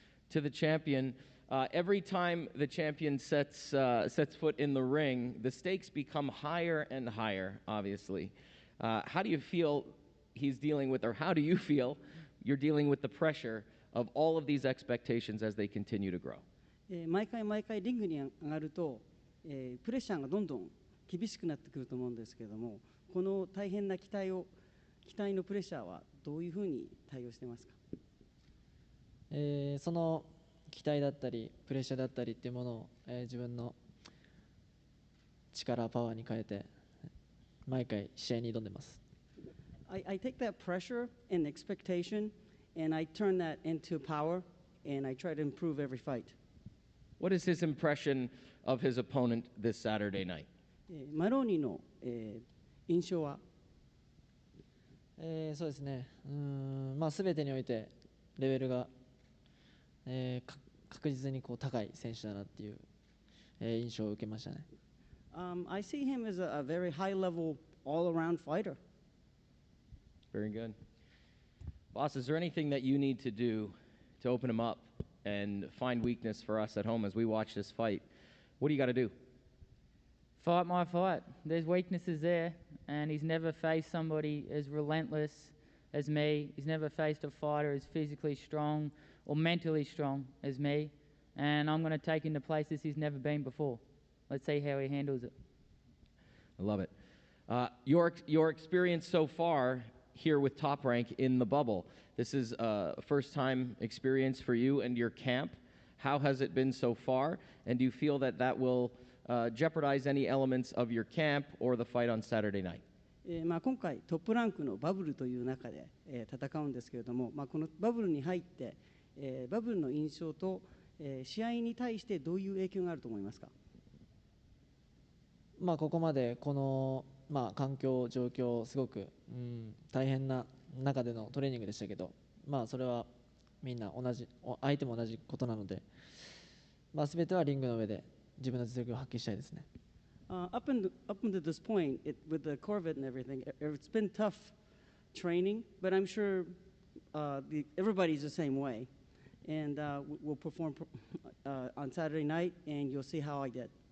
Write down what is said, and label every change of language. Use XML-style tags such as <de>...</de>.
<en>To the champion, every time the champion sets foot in the ring, the stakes become higher and higher, obviously. How do you feel he's dealing with, or how do you feel you're dealing with the pressure of all of these expectations as they continue to grow?</en> <ja>毎回毎回リングに上がると、プレッシャーがどんどん厳しくなってくると思うんですけれども、この大変な期待のプレッシャーはどういうふうに対応してますか？その期待だったりプレッシャーだったりっていうものを、自分の力パワーに変えて毎回試合に挑んでます。</ja> <en>I take that pressure and expectation and I turn that into power and I try to improve every fight. What is his impression of his opponent this Saturday night?</en> <ja>マローニーの、印象は？そうですね。まあ全てにおいてレベルが、確実にこう高い選手だなっていう、印象を受けましたね。</ja> <en>I see him as a very high-level, all-around fighter. Very good. Boss, is there anything that you need to do to open him up and find weakness for us at home as we watch this fight? What do you got to do? Fight my fight. There's weaknesses there, and he's never faced somebody as relentless as me. He's never faced a fighter as physically strong or mentally strong as me, and I'm going to take him to places he's never been before. Let's see how he handles it. I love it. Your experience so far here with Top Rank in the bubble. This is a first-time experience for you and your camp. How has it been so far? And do you feel that that will jeopardize any elements of your camp or the fight on Saturday night?</en> <ja>今回トップランクのバブルという中で、戦うんですけれども、このバブルに入って、バブルの印象と、試合に対してどういう影響があると思いますか？ここまでこの、環境、状況、すごく、大変な中でのトレーニングでしたけど、それはみんな同じ、相手も同じことなので、全てはリングの上で自分の実力を発揮したいですね。</ja> <en>Up until this point, with the Corvette and everything, it's been tough training, but I'm sure everybody's the same way. And we'll perform on Saturday night, and you'll see how I did.</en>